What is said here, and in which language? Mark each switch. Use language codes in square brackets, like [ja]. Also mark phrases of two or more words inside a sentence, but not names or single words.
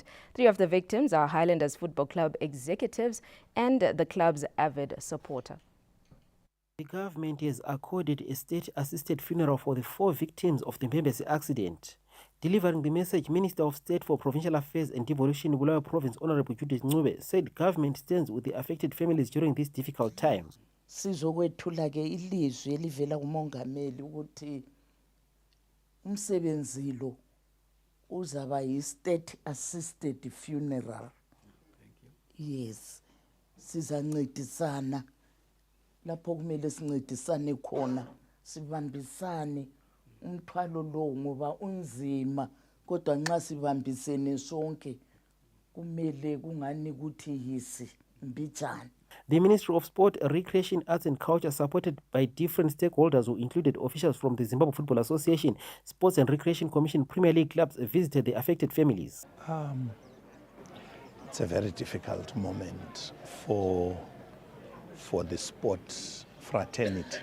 [en] 3 of the victims are Highlanders Football Club executives and the club's avid supporter. The government has accorded a state-assisted funeral for the 4 victims of the Mbembesi accident. Delivering the message, Minister of State for Provincial Affairs and Devolution, Bulawayo Province, Honorable Judith Ncube, said government stands with the affected families during this difficult time. [nd] Sizokwethula ke ilizwi elivela kumongameli ukuthi umsebenzi lo uzaba yi- [en] state assisted funeral. [nd] Yes, sizancedisana lapho kumele sincedisane khona, sibambisane umthwalo lo ngoba unzima, kodwa nxa sibambisene sonke kumele kungani ukuthi yisi mbijana. [en] The Ministry of Sport, Recreation, Arts and Culture, supported by different stakeholders who included officials from the Zimbabwe Football Association, Sports and Recreation Commission, Premier League clubs, visited the affected families. It's a very difficult moment for the sports fraternity.